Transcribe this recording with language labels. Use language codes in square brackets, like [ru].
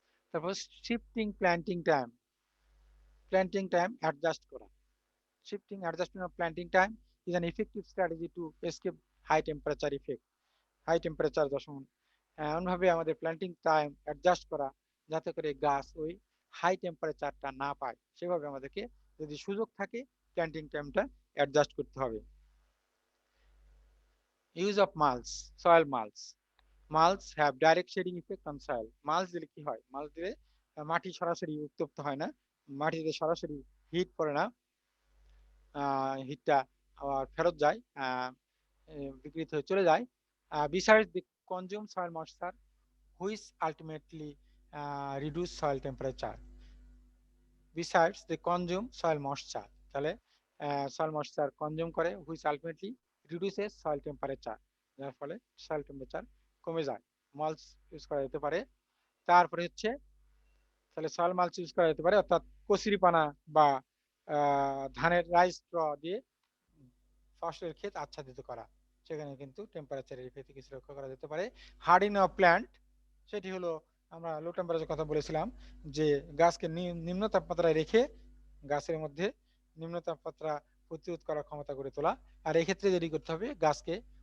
[bn] তারপর shifting planting time adjust করা। [en] Shifting adjustment of planting time is an effective strategy to escape high temperature effect. [bn] High temperature যখন এমনভাবে আমাদের planting time adjust করা যাতে করে গাছ ওই হাই টেম্পারেচারটা না পায়, সেভাবে আমাদেরকে যদি সুযোগ থাকে প্ল্যান্টিং টাইমটা অ্যাডজাস্ট করতে হবে। [en] Use of mulch, soil mulch. Mulch have direct shading effect on soil. [bn] Mulch দিলে কি হয়, মাল্চ দিলে মাটি সরাসরি উত্তপ্ত হয় না, মাটিতে সরাসরি হিট পড়ে না, হিটটা আবার ফেরত যায়, বিকৃত হয়ে চলে যায়। [en] Besides the consume soil moisture which ultimately reduce soil temperature. Besides the consume soil moisture, [bn] তাহলে [en] soil moisture consume [bn] করে [en] which ultimately reduces soil temperature, [bn] যার ফলে [en] soil temperature [bn] কমে যায়। মাল্চ ইউজ করা যেতে পারে। তারপরে হচ্ছে তাহলে সয়েল মাল্চ ইউজ করা যেতে পারে, অর্থাৎ কচুরিপানা বা ধানের রাইস স্ট্র দিয়ে ফসলের ক্ষেত আচ্ছাদিত করা, সেখানে কিন্তু টেম্পারেচারের ইফেক্ট কিছু রক্ষা করা যেতে পারে। [en] hardening of plant, [bn] সেটি হলো আমরা লো টেম্পারেচার কথা বলেছিলাম যে গাছকে নিম্ন তাপমাত্রায় রেখে গাছের মধ্যে নিম্ন তাপমাত্রা প্রতিরোধ করার ক্ষমতা গড়ে তোলা। আর এক্ষেত্রে যেটি করতে হবে, গাছকে